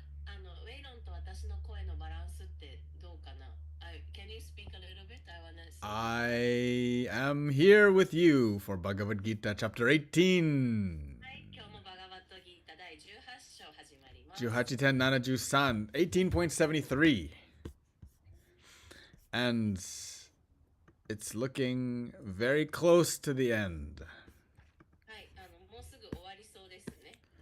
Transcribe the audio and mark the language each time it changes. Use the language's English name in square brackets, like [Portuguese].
[Japanese] ウェイロンと私の声のバランスってどうかな？ [English] Can you speak a little bit? I wanna see. I am here with you for Bhagavad Gita Chapter 18. [Japanese] はい、今日もバガバッドギータ第18章始まります。 [English] 18.713, 18.73. And it's looking very close to the end. [Japanese] はい、もうすぐ終わりそうですね。